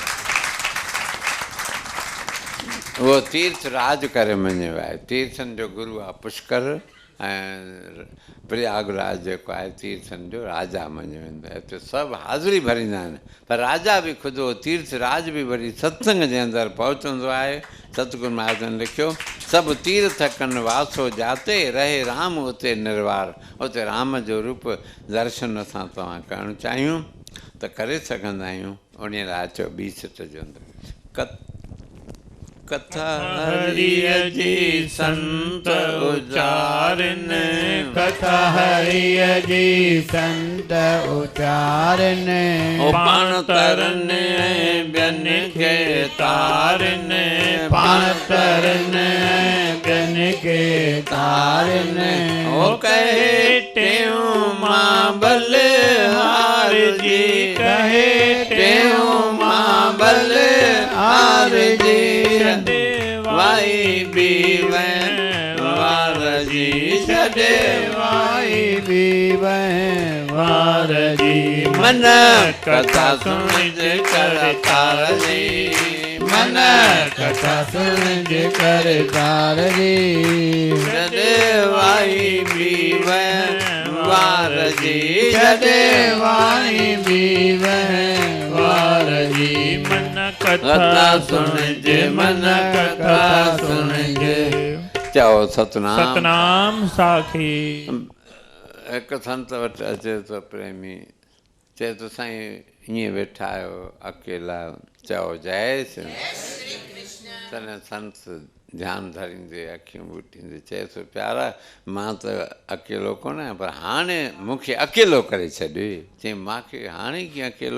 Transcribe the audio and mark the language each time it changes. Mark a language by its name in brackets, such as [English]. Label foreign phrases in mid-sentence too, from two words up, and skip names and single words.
[Sindhi] उहो तीर्थ राज करे मञियो आहे तीर्थनि जो गुरू आहे पुष्कर ऐं प्रयागराज जेको आहे तीर्थनि जो राजा मञियो वेंदो आहे हिते सभु हाज़िरी भरींदा आहिनि पर राजा बि ख़ुदि उहो तीर्थ राज बि वरी सत्संग जे अंदरि पहुचंदो आहे सतगुरु महाराजनि लिखियो सभु तीर्थ कनि वासो जाते रहे राम उते निर्वार उते राम जो रूप दर्शन असां तव्हां करणु चाहियूं त करे सघंदा आहियूं उन लाइ चओ ॿी सिट जो अंदरि कथा हरिय जी संत उचारन कथा हरिय जी संत उचारन पाण तरन ॿियन खे तारन पाण तरन ॿियन खे तारन ओ कहे टेऊं मां बलिहार जी कहे टेऊं मां बलिहार जी वाई बि वहिंवार जी छॾे वाई बि वहिंवार जी मन कथा सुणिजे करतार जी मन कथा सुणिजे करतार जी छॾे वाई बि वहिंवार जी छॾे वाई बि वहिंवार जी मन कथा सुणिजे मन कथा सुणिजे चओ सतनाम सतनाम साखी हिकु संत वटि अचे थो प्रेमी चए थो साईं ईअं वेठा आहियो अकेला चओ जय श्री तॾहिं संत ध्यानु धरींदे अखियूं ॿूटींदे चए थो प्यारा मां त अकेलो कोन आहियां पर हाणे मूंखे अकेलो करे छॾे चई मूंखे हाणे कीअं अकेलो